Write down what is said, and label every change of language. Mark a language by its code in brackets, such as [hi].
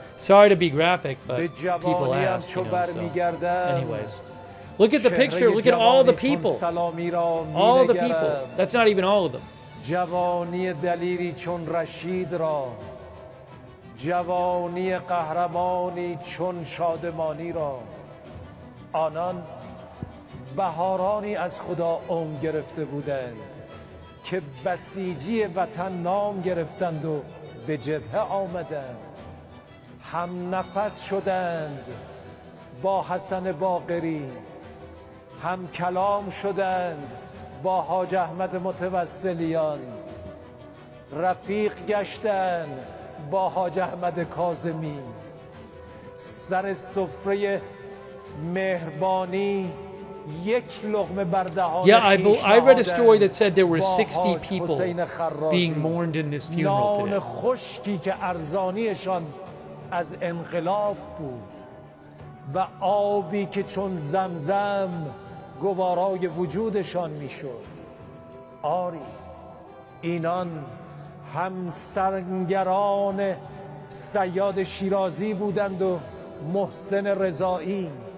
[en] Sorry to be graphic, but people ask, you know, so. Anyways. Look at the picture. Look at all the people. All the people. That's not even all of them. [fa] جوانی دلیری چون رشید را، جوانی قهرمانی چون شادمانی را، آنان بهارانی از خدا عمر گرفته بودند که بسیجی وطن نام گرفتند و به جبهه آمدند، هم نفس شدند با حسن باقری، هم کلام شدند با حاج احمد متوسلیان، رفیق گشتند با حاج احمد کاظمی، سر سفره مهربانی یک لقمه بر دهان خویش نهادند. [en] I read a story that said there were 60 people being mourned in this funeral today. [fa] نان خشکی که ارزانیشان از انقلاب بود و آبی که چون زمزم گوارای وجودشان میشد. آری اینان همسرگران صیاد شیرازی بودند و محسن رضایی.